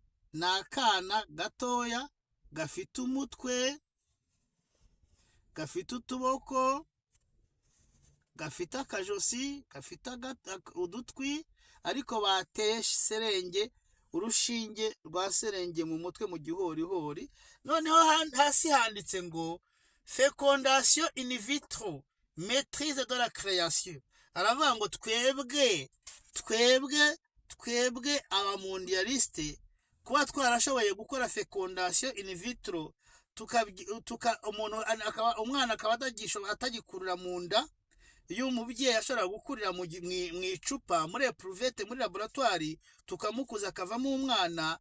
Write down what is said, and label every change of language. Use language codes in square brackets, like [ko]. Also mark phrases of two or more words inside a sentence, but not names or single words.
[rw] Ni akana gatoya gafite umutwe, gafite utuboko, gafite akajosi, gafite udutwi, ariko bateye serenge, urushinge rwa serenge mu mutwe mu gihorihori. Noneho hasi handitse ngo [fr] fécondation in vitro, maîtrise de la création. [rw] Aravuga ngo twebwe abamondialiste kuba twarashoboye gukora [fr] fécondation in vitro, [rw] umwana akaba atagikurira mu nda y'umubyeyi, ashobora gukurira mu icupa muri epruvete muri laboratoire, tukamukuza akavamo umwana.